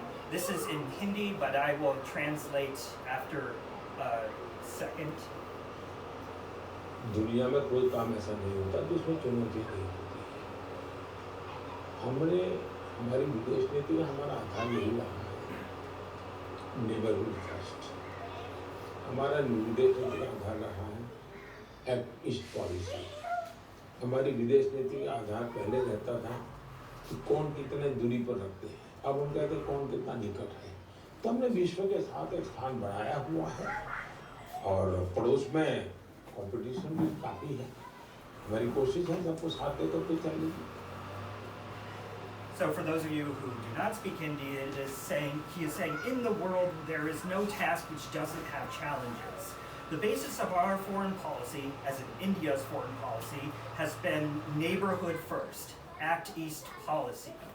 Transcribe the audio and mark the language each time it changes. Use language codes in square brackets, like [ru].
[en] This is in Hindi, but I will translate after a second. [hi] दुनिया में कोई काम ऐसा नहीं होता जिसमें चुनौती नहीं होती। हमने हमारी विदेश नीति का हमारा आधार यही रहा है, नेबरहुड फर्स्ट। हमारा विदेश नीति का आधार रहा है एक्ट ईस्ट पॉलिसी। हमारी विदेश नीति का आधार पहले रहता था कि कौन कितने दूरी पर रखते हैं, अब हम कहते हैं कौन कितना निकट है। तो हमने विश्व के साथ एक स्थान बनाया हुआ है और पड़ोस में कंपटीशन भी काफ़ी है। हमारी कोशिश है सबको साथ लेकर के चलेगी। [en] So for those of you who do not speak Hindi, he is saying, in the world there is no task which doesn't have challenges. The basis of our foreign policy, as in India's foreign policy, has been neighborhood first, Act East policy.